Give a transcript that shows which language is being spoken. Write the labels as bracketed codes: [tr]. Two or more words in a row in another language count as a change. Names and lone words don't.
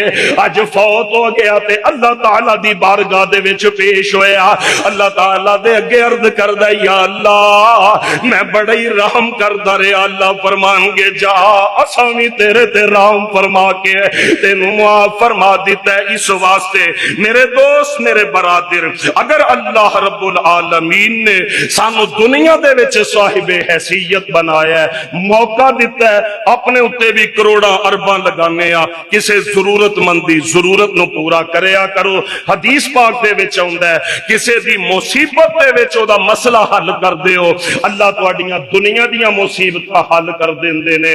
[pa] اج فوت ہو گیا تے اللہ تعالیٰ دی بارگاہ دے وچ پیش ہویا، اللہ تعالیٰ دے اگے عرض کردا یا اللہ میں بڑا ہی رحم کردا رہا. اللہ فرمانگے جا اساں بھی تیرے تے رحم فرما کے تینوں معاف فرما دتا ہے. اس واسطے میرے دوست میرے برادر اگر اللہ رب العالمین نے سانوں دنیا دے وچ صاحبِ حیثیت بنایا ہے، موقع دتا ہے، اپنے اتے بھی کروڑاں ارباں لگانے آ، کسے ضرورتمند دی ضرورت نوں پورا کریا کرو. حدیث پاک دے وچ آؤندا ہے کسے دی مصیبت دے وچ اوہدا مسئلہ حل کر دیو، اللہ تہاڈیاں دنیا دیاں مصیبتاں حل کر دیندے نے.